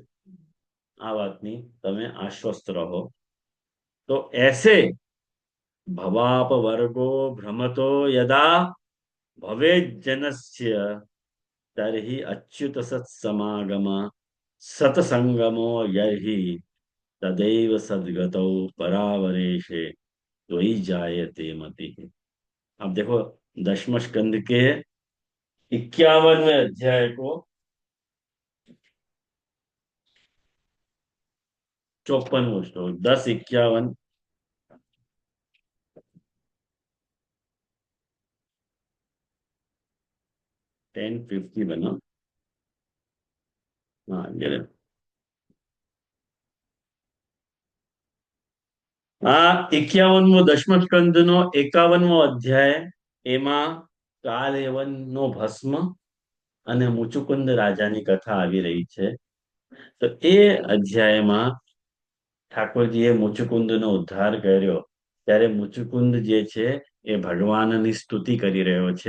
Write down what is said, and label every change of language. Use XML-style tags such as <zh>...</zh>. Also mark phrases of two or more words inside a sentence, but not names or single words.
<gu>આ વાતની તમે આશ્વસ્ત રહો.</gu> <sa>તો એસે ભવાપ વર્ગો ભ્રમતો યદા ભવે જનસ્ય તર્હિ અચ્યુત સત્સમાગમ સત્સંગમો યર્હિ तदैव सद्गतौ परावरेशे त्वयि जायते मतिः.</sa> <hi>अब देखो 10वें स्कंद के 51वें अध्याय को 54वां श्लोक 10:51 10:50 बना. हाँ ये</hi> <gu>આ 51મો દશમસ્કંદનો 51મો અધ્યાય. એમાં કાલયવનનો ભસ્મ અને મુચુકુંદ રાજાની કથા આવી રહી છે. તો એ અધ્યાયમાં ઠાકોરજીએ મુચુકુંદનો ઉદ્ધાર કર્યો ત્યારે મુચુકુંદ જે છે એ ભગવાનની સ્તુતિ કરી રહ્યો છે.</gu>